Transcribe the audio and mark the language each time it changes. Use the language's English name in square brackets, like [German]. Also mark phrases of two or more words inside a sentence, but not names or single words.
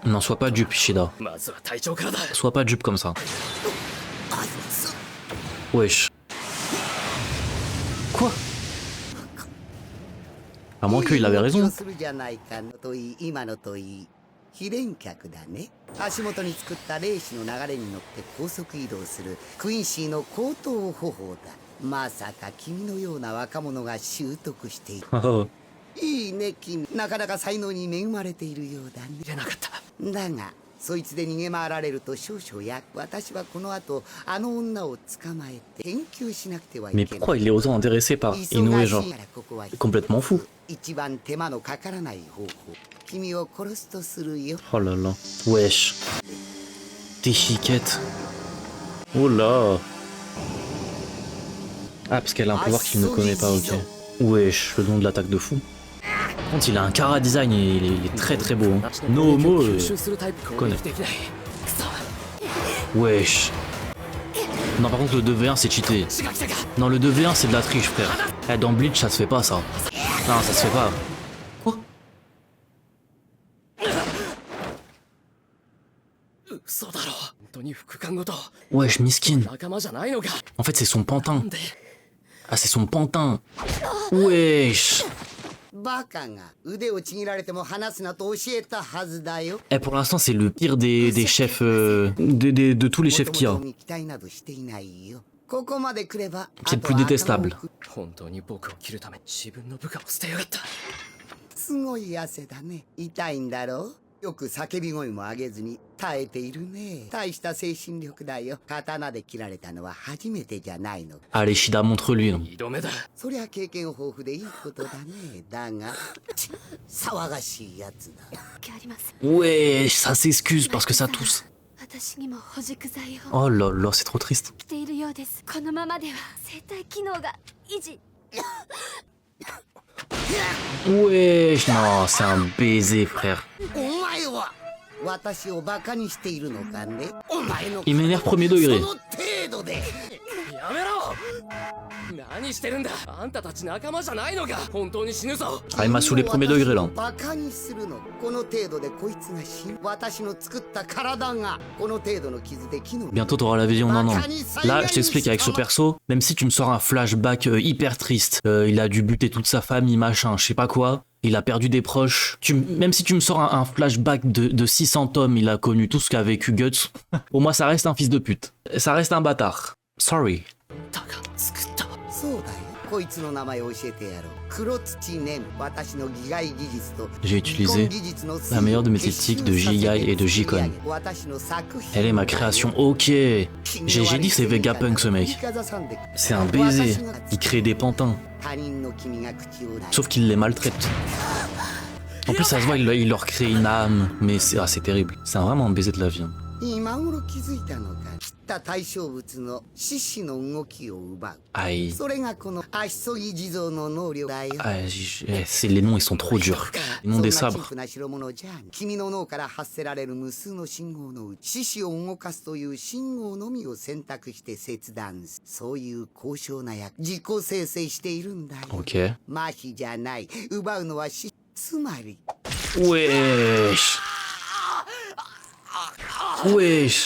[French] Non, sois pas dupe, Ishida. [Japanese] い。まずは隊長からだ。 [French] Sois pas dupe comme ça. Wesh. Quoi? À moins qu'il avait raison. [Japanese] するじゃないかといい今のといい非連客だね。足元に作った霊視の流れに乗って高速移動するクインシーの高等方法だ。まさか君のような若者が習得している。いいね君。なかなか才能に恵まれているようだね。入れなかった。だがそいつで逃げ回られると少々や私はこの後あの女を捕まえて研究しなくてはい [French] Mais [Japanese] けない。 [French] pourquoi il est autant intéressé par Inoue, genre? [Japanese] 忙しいからここは [French] Complètement fou. [Japanese] 一番手間のかからない方法。君を殺すとするよ。 [French] Oh là là. Wesh. Des chiquettes. Oh là. Ah, parce qu'elle a un pouvoir qu'il ne connaît pas, ok. Wesh, le nom de l'attaque de fou. Par contre, il a un Kara design et il est très très beau. Hein. [English] No homo, [French] connais. Wesh. Non, par contre, le 2v1 c'est cheaté. Non, le 2v1 c'est de la triche, frère. Eh, dans Bleach, ça se fait pas ça. Non, ça se fait pas. Quoi? [Japanese] 嘘だろ。本当に副官ごと [French] Wesh, miskin. [Japanese] 仲間じゃないのか。 [French] En fait, c'est son pantin. [Japanese] で [French] Ah, c'est son pantin. Wesh. [Japanese] バカが腕をちぎられても話すなと教えたはずだよ。 [French] Eh, pour l'instant, c'est le pire des chefs. De tous les chefs qu'il y a. [Japanese] 元々期待などしていないよ。ここまで来れば [French] C'est le plus détestable. [Japanese] 本当に僕を切るため自分の部下を捨てやがった。すごい汗だね。痛いんだろう。よく叫び声も上げずに耐えているね。大した精神力だよ。刀で切られたのは初めてじゃないの。 [French] Allez, Shida, montre-lui. Non. [Japanese] 2 度目だ。そりゃ経験豊富でいいことだね。だが、騒がしいやつだ。 [French] Ouais, ça s'excuse parce que ça tousse. Oh là là, c'est trop triste. Ouais, non, c'est un baiser, frère. Il m'énerve premier degré. [Japanese] やめろ。何してるんだ。あんたたち仲間じゃないのか。本当に死ぬぞ。 [French] Ah, il m'a saoulé premier degré là. [Japanese] バカにするの。この程度でこいつが死ぬ。私の作った体がこの程度の傷で機能。 [French] Bientôt t'auras la vision d'un an. Là, je t'explique avec ce perso, même si tu me sors un flashback hyper triste, il a dû buter toute sa famille, machin, je sais pas quoi, il a perdu des proches, même si tu me sors un flashback de 600 tomes, il a connu tout ce qu'a vécu Guts, pour moi ça reste un fils de pute. Ça reste un bâtard. Sorry. [Japanese] そうだよ。こいつの名前を教えてやろう。黒土ネム。私のギガイ技術と [French] J'ai utilisé la meilleure de mes techniques de Jigai et de Jikon. Elle est ma création, ok. J'ai dit que c'est Vegapunk ce mec. C'est un baiser. Il crée des pantins. Sauf qu'il les maltraite. En plus ça se voit, il leur crée une âme. Mais c'est terrible. C'est vraiment un baiser de la vie. [Japanese] 今頃気づいたのか。切った対象物の四肢の動きを奪う。 [French] Aïe. [Japanese] それがこの足そぎ地蔵の能力だよ。 [French] Les noms ils sont trop durs. Les noms des sabres. [Japanese] 君の脳から発せられる無数の信号のうち、四肢を動かすという信号のみを選択して切断する。そういう高尚な役、自己生成しているんだよ。 [French] Ok. [Japanese] 麻痺じゃない。奪うのは死。つまり。 [French] Wesh. Wesh.